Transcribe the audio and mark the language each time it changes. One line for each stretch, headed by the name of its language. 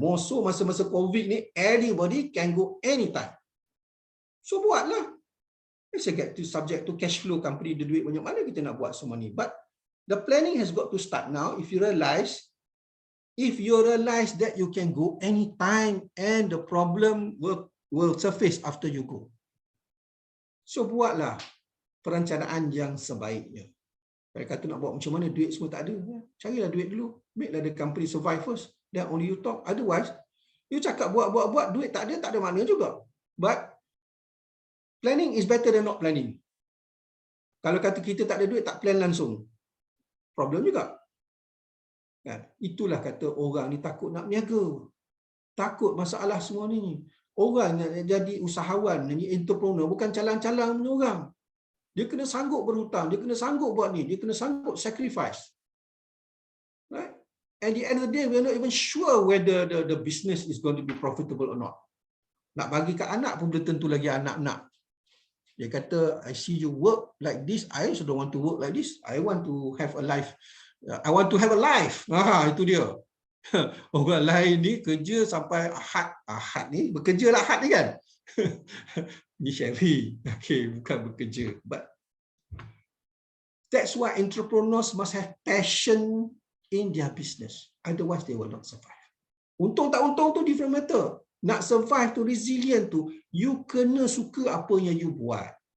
English: More so
Malay: masa-masa COVID ni,
English: anybody can go anytime. So
Malay: buatlah.
English: It's subject to cash flow, company
Malay: ada duit banyak mana kita nak buat semua ni.
English: But the planning has got to start now. If you realize if you realize that you can go anytime and the problem will surface after you go.
Malay: So buatlah perencanaan yang sebaiknya. Kalau kata nak buat macam mana, duit semua tak ada, carilah duit dulu.
English: Make the company survive first, then only you talk. Otherwise, you
Malay: cakap buat, duit tak ada makna juga.
English: But planning is better than not planning.
Malay: Kalau kata kita tak ada duit, tak plan langsung, problem juga. Kan? Itulah kata orang ni takut nak berniaga. Takut masalah semua ni. Orang yang jadi usahawan, ni entrepreneur, bukan calang-calang punya orang. Dia kena sanggup berhutang, dia kena sanggup buat ni, dia kena sanggup sacrifice.
English: Right? At the end of the day, we're not even sure whether the business is going to be profitable or not.
Malay: Nak bagi kat anak pun belum tentu lagi anak nak. Dia kata,
English: I see you work like this, I also don't want to work like this. I want to have a life. I want to have a life.
Malay: Itu dia. Orang lain ni kerja sampai Ahad ni, bekerja lah Ahad ni kan. Ni Sherry. Okay, bukan bekerja.
English: But that's why entrepreneurs must have passion in their business. Otherwise, they will not survive.
Malay: Untung tak untung tu
English: different matter.
Malay: Nak survive tu, resilient tu, you kena suka apa yang you buat.